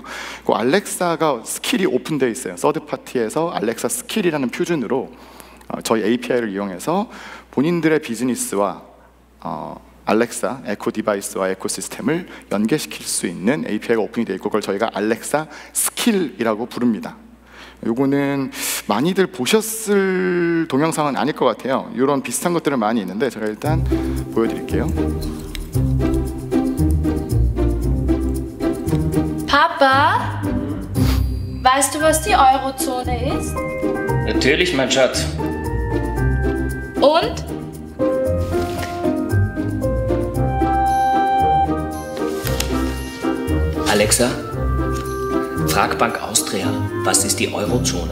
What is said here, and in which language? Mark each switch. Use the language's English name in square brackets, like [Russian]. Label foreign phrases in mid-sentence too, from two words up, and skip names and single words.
[Korean] 그 알렉사가 스킬이 오픈되어 있어요. 서드 파티에서 알렉사 스킬이라는 표준으로 저희 API를 이용해서 본인들의 비즈니스와 알렉사, 에코 디바이스와 에코시스템을 연계시킬 수 있는 API가 오픈이 되어 있고, 그걸 저희가 알렉사 스킬이라고 부릅니다. 요거는 많이들 보셨을 동영상은 아닐 것 같아요. 이런 비슷한 것들은 많이 있는데 제가 일단 보여드릴게요. [German] Papa, weißt du, was die Eurozone ist? Natürlich, mein Schatz. Und? Alexa, frag Bank Austria, was ist die Eurozone?